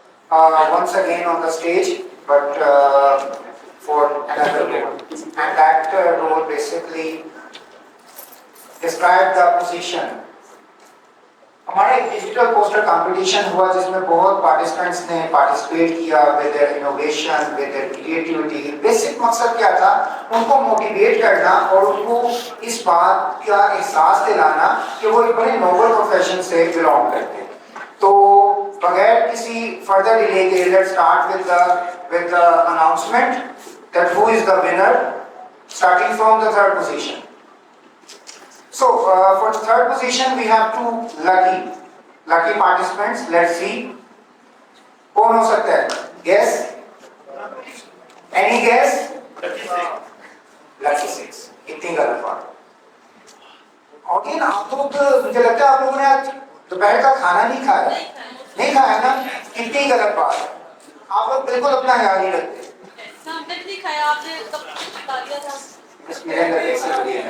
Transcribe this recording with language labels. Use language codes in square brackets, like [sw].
[en] Once again on the stage, but for another role. And that role basically described the position. [hi] हमारा एक digital poster competition हुआ जिसमें बहुत participants ने participate किया [en] With their innovation, with their creativity. [hi] Basic मकसद क्या था? उनको मोटिवेट करना और उनको इस बात का एहसास दिलाना कि वो एक बड़े नोबल प्रोफेशन से बिलोंग करते हैं. तो बगैर किसी फर्दर डिले के [en] Let's start with the announcement that who is the winner starting from the third position. So for the third position we have two lucky participants. Let's see [hi] कौन हो सकता है. [en] Guess? Any guess? [hi] लकी 6, कितनी गलत बात। और ये ना आप लोग, मुझे लगता है आप लोगों ने आज दोपहर का खाना नहीं खाया, नहीं खाया ना, कितनी गलत बात है। आप लोग बिल्कुल अपना ख्याल नहीं रखते। हमने भी नहीं खाया, आपने कब बता दिया था। मेरे अंदर कैसे हो गया है।